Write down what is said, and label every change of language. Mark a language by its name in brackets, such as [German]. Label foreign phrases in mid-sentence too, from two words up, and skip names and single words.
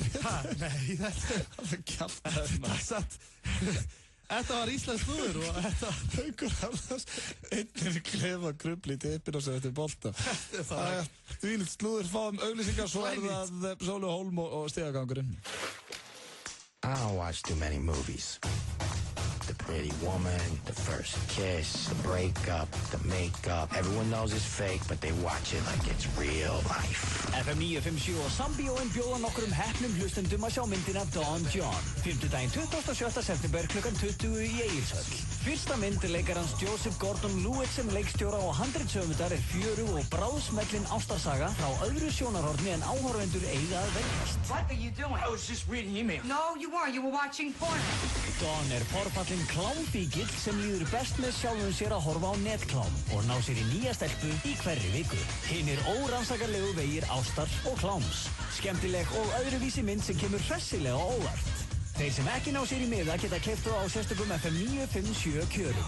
[Icelandic] Nei, þetta er satt. Þetta var Íslands slúður og þetta Haukur Harðars einnir klefa grubli í teipinu sem þetta er bolta. Þú vilt slúður fáum auglýsingar, svo er það Sólu Hólm og stigagangurinn. [English] I don't watch too many movies. The pretty woman, the first kiss, the breakup, the makeup. Everyone knows it's fake, but they watch it like it's real life. [Icelandic] FM 957 og Sambíóin bjóða nokkrum heppnum hlustendum að sjá myndina Don John. 5. 27. september klukkan 20 í Egilshöll. Fyrsta mynd leikarans Joseph Gordon-Levitt sem leikstjóra og handritshöfundar er fjörug og bráðsmellin ástarsaga frá öðru sjónarhorni en áhorfendur eiga að veljast. [English] What are you doing? I was just reading email. No, you weren't. You were watching porn. [Icelandic] Don er forfallin klámfíkill sem líður best með sjálfum sér að horfa á netklám og ná sér í nýja stelpu í hverri viku. Hinir órannsakarlegu vegir ástar og kláms. Skemmtileg og öðruvísi mynd sem kemur hressilega óvart. Þeir sem ekki ná sér í miða geta keypt á sérstökum FM 957 kjörum.